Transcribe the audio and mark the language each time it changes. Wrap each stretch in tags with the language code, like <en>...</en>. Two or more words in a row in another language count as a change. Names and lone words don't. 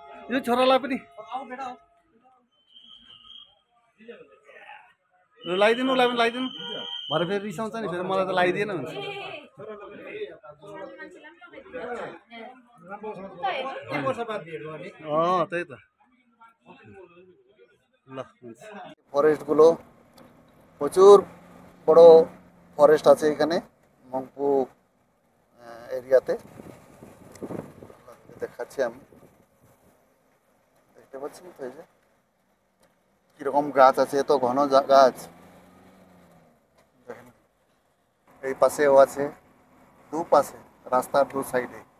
<ne>यो छोरालाई पनि लगाइदिनु उसलाई पनि लगाइदिनु भरे फेरि रिसाउँछ नि फेरि मलाई त लगाइदिएन हुन्छ त्यही त</ne> <bn>ल ফরেস্টগুলো প্রচুর বড় ফরেস্ট আছে এখানে মংপু এরিয়াতে দেখাচ্ছি আমি দেখতে পাচ্ছেন তো এই যে কিরকম গাছ আছে এত ঘন গাছ দেখেন এই পাশেও আছে দুপাশে রাস্তার দু সাইডে</bn>